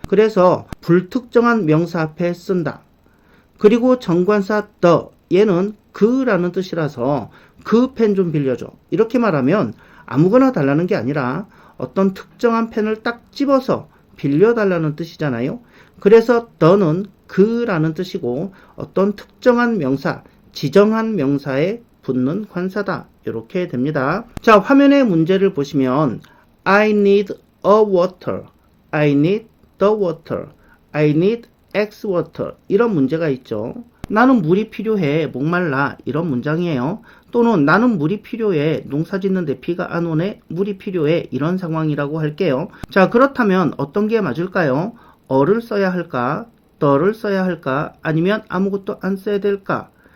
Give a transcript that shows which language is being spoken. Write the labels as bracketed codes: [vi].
[ko] 그래서 불특정한 명사 앞에 쓴다. 그리고 정관사 얘는 그라는 뜻이라서 그 펜 좀 빌려줘, 이렇게 말하면 아무거나 달라는 게 아니라 어떤 특정한 펜을 딱 집어서 빌려달라는 뜻이잖아요. 그래서 더는 그라는 뜻이고 어떤 특정한 명사, 지정한 명사에 붙는 관사다, 이렇게 됩니다. [en] 자, [ko] 화면의 문제를 보시면 [en] I need a water, I need the water, I need X water, [ko] 이런 문제가 있죠. 나는 물이 필요해, 목말라, 이런 문장이에요. 또는 나는 물이 필요해, 농사 짓는데 비가 안 오네, 물이 필요해, 이런 상황이라고 할게요. 자, 그렇다면 어떤 게 맞을까요? 어를 써야 할까? 더를 써야 할까? 아니면 아무것도 안 써야 될까?